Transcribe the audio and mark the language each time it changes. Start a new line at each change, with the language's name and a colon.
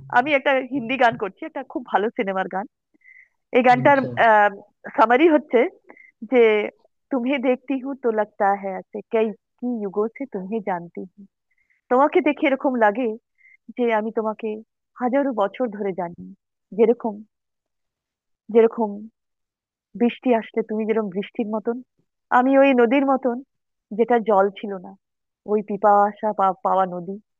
Bangla: আমি একটা হিন্দি গান করছি, একটা খুব ভালো সিনেমার গান। এই গানটার আচ্ছা। সামারি হচ্ছে যে
Hindi: तुम्हें देखती हूँ तो लगता है ऐसे कई युगों से तुम्हें जानती हूँ।
Bangla: তোমাকে দেখে এরকম লাগে যে আমি তোমাকে হাজারো বছর ধরে জানি। যেরকম যেরকম বৃষ্টি আসলে তুমি যেরকম বৃষ্টির মতন, আমি ওই নদীর মতন যেটা জল ছিল না, ওই পিপাসা পাওয়া নদী।